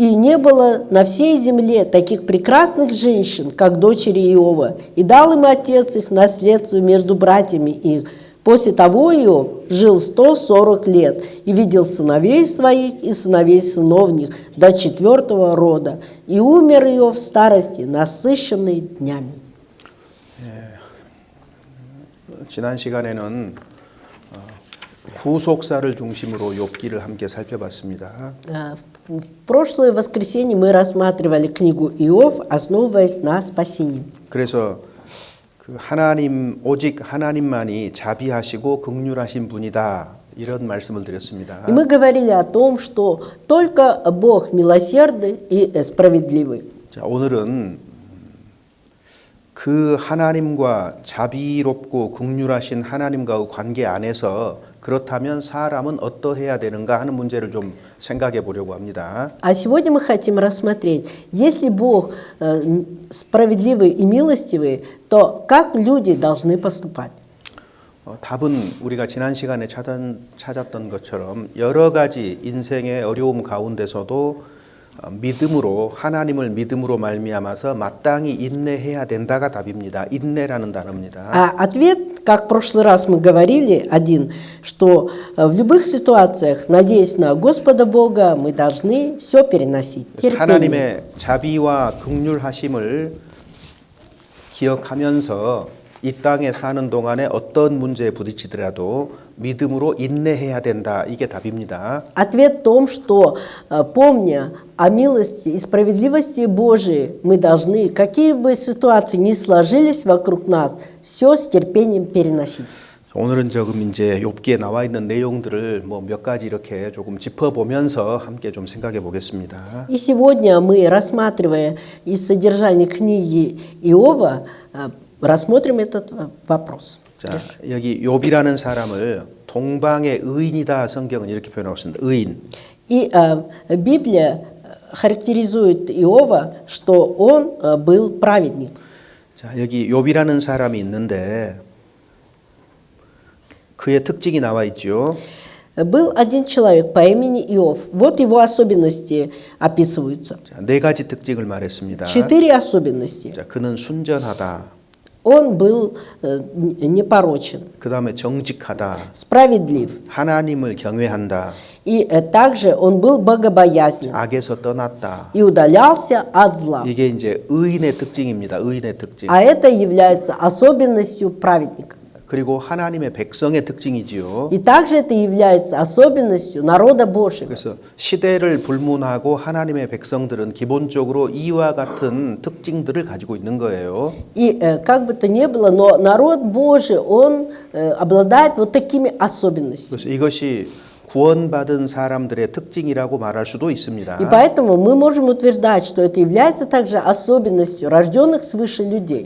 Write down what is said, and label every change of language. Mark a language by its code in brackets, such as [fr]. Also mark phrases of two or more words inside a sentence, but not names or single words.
[ru] И не было на всей земле таких прекрасных женщин, как дочери Иова, и дал им отец их наследство между братьями их. После того Иов жил 140 лет и видел сыновей своих и сыновей сыновних до 4-го рода. И умер Иов в старости, насыщенный днями. [ko] 지난 시간에는 후속사를 중심으로 욥기를 함께 살펴봤습니다. [ru] В прошлое воскресенье мы рассматривали книгу Иов, основываясь на спасении. [ko] 그래서 그 하나님 오직 하나님만이 자비하시고 긍휼하신 분이다 이런 말씀을 드렸습니다. [ru] И мы говорили о том, что только Бог милосердный и справедливый. [ko] 자, 오늘은 그 하나님과 자비롭고 긍휼하신 하나님과의 관계 안에서 그렇다면 사람은 어떠해야 되는가 하는 문제를 좀 생각해 보려고 합니다. [ru] А сегодня мы хотим рассмотреть, если Бог справедливый и милостивый, то как люди должны поступать? [ko] 답은 우리가 지난 시간에 찾았던 것처럼 여러 가지 인생의 어려움 가운데서도 믿음으로 하나님을 믿음으로 말미암아서 마땅히 인내해야 된다가 답입니다. 인내라는 단어입니다. [ru] А ответ, как в прошлый раз мы говорили, один, что в любых ситуациях, надеясь на Господа Бога, мы должны все переносить. Терпение. [ko] 하나님의 자비와 긍휼하심을 기억하면서 이 땅에 사는 동안에 어떤 문제에 부딪히더라도 믿음으로 인내해야 된다. 이게 답입니다. [ru] Ответ в том, что, помня о милости и справедливости Божией, мы должны, какие бы ситуации ни сложились вокруг нас, все с терпением переносить. [ko] 오늘은 조금 이제 욥기에 나와 있는 내용들을 뭐 몇 가지 이렇게 조금 짚어보면서 함께 좀 생각해 보겠습니다. [ru] И сегодня мы, рассматривая из содержания книги Иова, рассмотрим этот вопрос. [ko] 자, 여기 욥이라는 사람을 동방의 의인이다 성경은 이렇게 표현하고 있습니다. 의인. [ru] И Библия характеризует Иова, что он был праведник. [ko] 자, 여기 욥이라는 사람이 있는데 그의 특징이 나와 있죠. [ru] Был один человек по имени Иов. Вот его особенности описываются. [ko] 자, 네 가지 특징을 말했습니다. [ru] 4 особенности. [ko] 자, 그는 순전하다. [ru] Он был непорочен, [ko] 그다음에 정직하다. [ru] справедлив. [ko] 하나님을 경외한다. [ru] И также он был богобоязнен [ko] 악에서 떠났다. [ru] и удалялся от зла. [ko] 이게 이제 의인의 특징입니다. 의인의 특징. [ru] А это является особенностью праведника. [ko] 그리고 하나님의 백성의 특징이지요. [ru] И также это является особенностью народа Божьего. [ko] 그래서 시대를 불문하고 하나님의 백성들은 기본적으로 이와 같은 특징들을 가지고 있는 거예요. [ru] И как бы то ни было, но народ Божий, он обладает вот такими особенностями. [ko] 그래서 이것이 구원받은 사람들의 특징이라고 말할 수도 있습니다. [ru] И поэтому мы можем утверждать, что это является также особенностью рожденных свыше людей.